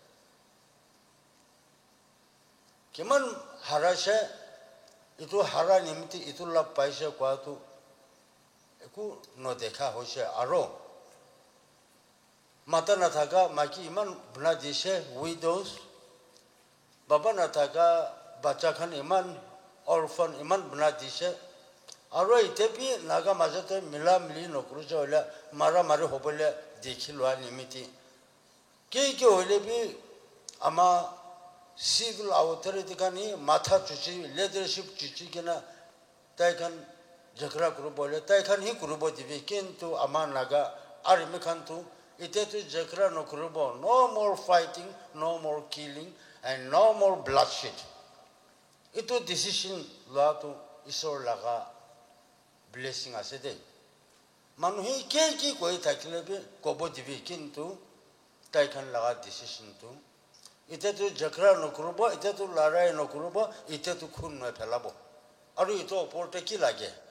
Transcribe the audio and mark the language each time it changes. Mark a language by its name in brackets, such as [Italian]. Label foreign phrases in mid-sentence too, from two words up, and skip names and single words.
[Naga Pidgin] किमान हारा से इतो हारा निमित्त इतो लाभ पाइसे क्या तो एको न देखा हो से आरो माता न थाका माकी इमान बना दिसे widows बाबा न थाका बच्चा खान इमान orphan इमान बना दिसे आरो इते भी नागा मजते मिला मिली नौकरी जो होला मारा मारे हो बोले देखी लो निमित्ती के होले भी आमा [English] civil authority [Naga Pidgin] कानी माथा चुची leadership चुची के ना ताई खान झगड़ा करो बोले ताई खान ही करो बोली भी किंतु आमा नागा आर्मी खान तो इते तो झगड़ा न करो बो [English] no more fighting no more killing and no more bloodshed [Naga Pidgin] इतो decision ला तो ईश्वर लगा blessing आसे दे मानुही के कोई थाकिले भी कोबो दिवी किंतु ताई खान लगा decision तो इते तो झगड़ा न करो बो इते तो लड़ाई न करो बो इते तो खून न फैलाबो और इतो पोर्टे की लागे